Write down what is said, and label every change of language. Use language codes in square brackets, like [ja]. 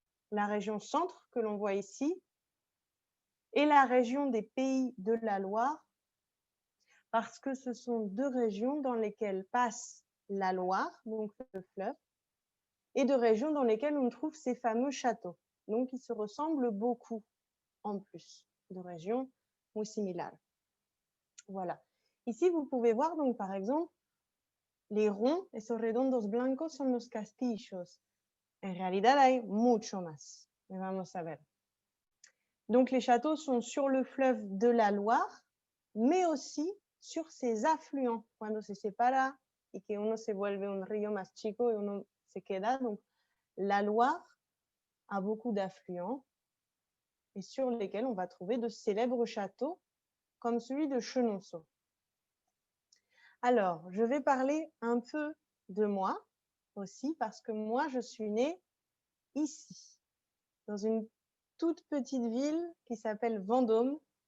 [fr] La région centre que l'on voit ici et la région des Pays de la Loire, parce que ce sont 2 régions dans lesquelles passe la Loire, donc le fleuve, et 2 régions dans lesquelles on trouve ces fameux châteaux. Donc, ils se ressemblent beaucoup en plus, 2 régions [es] muy similares. [fr] Voilà. Ici, vous pouvez voir donc par exemple les ronds, [es] esos redondos blancos son los castillos. En realidad hay mucho más. [fr] Mais [es] vamos a ver. [fr] Donc les châteaux sont sur le fleuve de la Loire, mais aussi sur ses affluents. [es] Cuando se separa y que uno se vuelve un río más chico y uno se queda. [fr] Donc la Loire a beaucoup d'affluents et sur lesquels on va trouver de célèbres châteaux comme celui de Chenonceau. Alors, je vais parler un peu de moi aussi parce que moi, je suis née ici, dans une toute petite ville qui s'appelle Vendôme.